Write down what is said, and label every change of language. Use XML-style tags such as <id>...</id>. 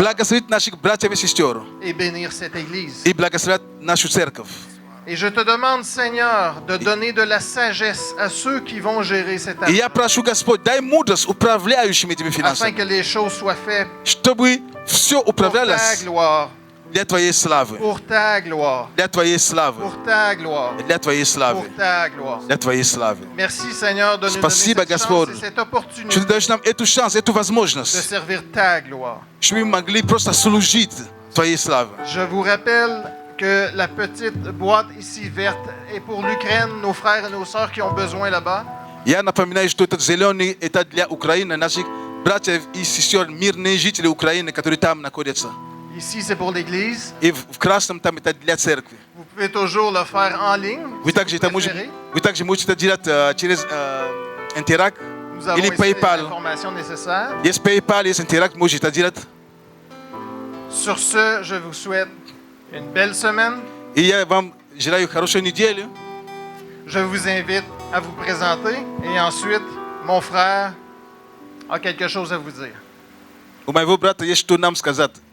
<ru>Благословить наших братьев и сестер.</ru> <fr>et bénir cette Église.</fr> <ru>И благословлять нашу церковь.</ru> <fr>Et je te demande, Seigneur, de donner de la sagesse à ceux qui vont gérer cette</fr> <ru>И я</ru> <fr>affaire,</fr> <ru>прошу, Господь, дай мудрость управляющим этими</ru> <fr>afin</fr> <ru>финансами,</ru> <fr>que les choses soient faites</fr> <ru>чтобы все</ru> <fr>pour ta</fr> <ru>управлялось</ru> <fr>gloire,</fr> <ru>для Твоей славы.</ru> <fr>pour ta gloire,</fr> <ru>Для Твоей славы.</ru> <fr>pour ta gloire,</fr> <ru>Для Твоей</ru> <fr>pour</fr> <ru>славы.</ru> <fr>ta gloire.</fr> <ru>Для Твоей славы.</ru> <fr>Merci, Seigneur, de nous donner</fr> <ru>Спасибо,</ru> <fr>cette chance</fr> <ru>Господь,</ru> <fr>et cette</fr> <ru>что Ты</ru> <fr>opportunité</fr> <ru>даешь нам эту шанс, эту</ru> <fr>de</fr> <ru>возможность,</ru> <fr>servir ta gloire.</fr> <ru>чтобы мы могли просто служить Твоей славе.</ru> <fr>Je vous rappelle que la petite boîte ici verte est pour l'Ukraine, nos frères et nos sœurs qui ont besoin là-bas.</fr> <ru>Я напоминаю, что этот зеленый – это для Украины, наших братьев и сестер, мирные жители Украины, которые там находятся.</ru> <fr>Ici, c'est pour l'Église.</fr> <ru>И в красном там это для церкви.</ru> <fr>Vous pouvez toujours le faire en ligne.</fr> <ru>Вы</ru> <fr>si</fr> <ru>также</ru> <fr>vous</fr> <ru>это можете,</ru> <fr>préférez.</fr> <ru>вы также можете это делать через Интеракт</ru> <fr>Nous avons</fr> <ru>или</ru> <fr>ici les</fr> <ru>PayPal.</ru> <fr>informations nécessaires.</fr> <ru>Есть PayPal, есть Интеракт, можете это делать.</ru> <fr>Sur ce, je vous souhaite une belle semaine.</fr> <ru>И я вам желаю хорошей недели.</ru> <fr>Je vous invite à vous présenter et ensuite, mon frère a quelque chose à vous dire.</fr> <ru>У моего брата есть что нам сказать.</ru>